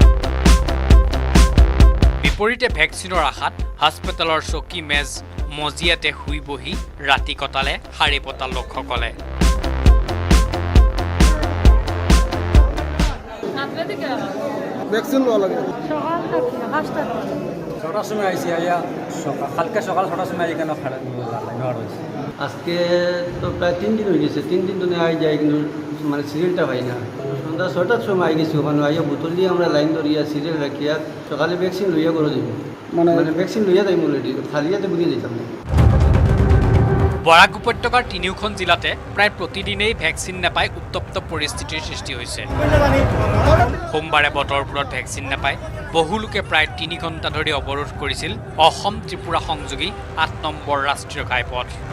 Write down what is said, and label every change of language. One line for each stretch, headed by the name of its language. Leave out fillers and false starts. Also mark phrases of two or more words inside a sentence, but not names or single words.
Assamese: বিপৰীতে ভেকচিনৰ আশাত হাস্পতালৰ চকী মেজ মজিয়াতে শুই বহি ৰাতি কটালে শাৰী পতা লোকসকলে। ভেকচিন লোৱা লাগে।
Bangla: ছটার সময় আইসি আইয়া কালকে সকাল 6টার সময় এখানে নেওয়ার হয়েছে। আজকে তো প্রায় 3 দিন হয়ে গেছে। 3 দিন ধরে আই যাই, কিন্তু মানে সিরিয়ালটা পাই না। সন্ধ্যা 6টার সময় আই গেছি, ওখানে আইয়া বোতল দিয়ে আমরা লাইন ধরিয়া সিরিয়াল রাখিয়া সকালে ভ্যাকসিন লইয়া করে দিব। মানে ভ্যাকসিন লইয়া যাই অলরেডি, খালিয়াতে বুঝিয়ে দিতাম না।
Assamese: বৰাক উপত্যকাৰ 3খন জিলাতে প্ৰায় প্ৰতিদিনেই ভেকচিন নাপাই উত্তপ্ত পৰিস্থিতিৰ সৃষ্টি হৈছে। সোমবাৰে বতৰপুৰত ভেকচিন নাপাই বহু লোকে প্ৰায় 3 ঘণ্টা ধৰি অৱৰোধ কৰিছিল অসম ত্ৰিপুৰা সংযোগী 8 নম্বৰ ৰাষ্ট্ৰীয় ঘাইপথ।